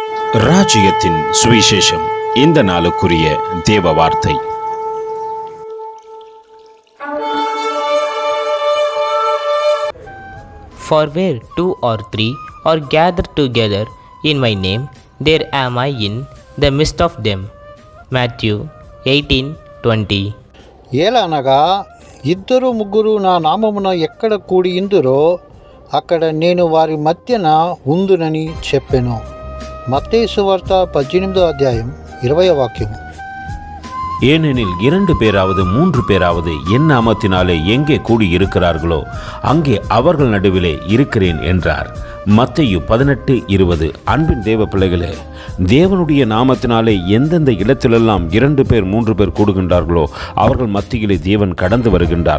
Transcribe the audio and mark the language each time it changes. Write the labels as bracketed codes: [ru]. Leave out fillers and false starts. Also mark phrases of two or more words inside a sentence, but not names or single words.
[ta] ராஜ்யத்தின் சுவிசேஷம் இந்த நாளுக்குரிய தேவ வார்த்தை. [en] For where two or three are gathered together in my name, there am I in the midst of them. Matthew 18:20. [te] ఏలనగా ఇద్దరు ముగ్గురు నా నామమున ఎక్కడ కూడి ఇందురో అక్కడ నేను వారి మధ్యన ఉందునని చెప్పెను. మత్తయి సువార్త 18వ అధ్యాయం 20వ వాక్యం. [ta] ஏனெனில் 2 பேராவது 3 பேராவது என் நாமத்தினாலே எங்கே கூடி இருக்கிறார்களோ அங்கே அவர்கள் நடுவிலே இருக்கிறேன் என்றார். மத்தேயு 18:20. அன்பின் தேவ பிள்ளைகளே, தேவனுடைய நாமத்தினாலே எந்தெந்த இடத்திலெல்லாம் 2 பேர் 3 பேர் கூடுகின்றார்களோ அவர்கள் மத்தியிலே தேவன் கடந்து வருகின்றார்.